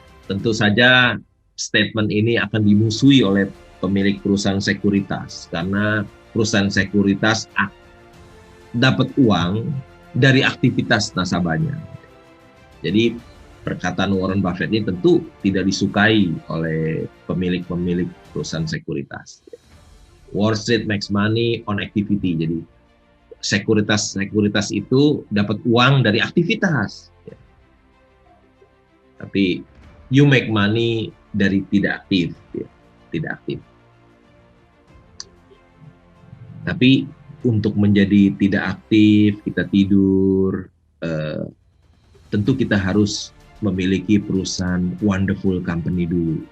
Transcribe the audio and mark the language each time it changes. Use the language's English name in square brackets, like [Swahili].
[Indonesian] Tentu saja statement ini akan dimusuhi oleh pemilik perusahaan sekuritas, karena perusahaan sekuritas dapat uang dari aktivitas nasabahnya. Jadi perkataan Warren Buffett ini tentu tidak disukai oleh pemilik-pemilik perusahaan sekuritas. [English] Wall Street makes money on activity. [Indonesian] Jadi sekuritas itu dapat uang dari aktivitas. Tapi [English] you make money [Indonesian] dari tidak aktif, tidak aktif. Tapi untuk menjadi tidak aktif, kita tidur, tentu kita harus memiliki perusahaan [English] wonderful company [Indonesian] dulu.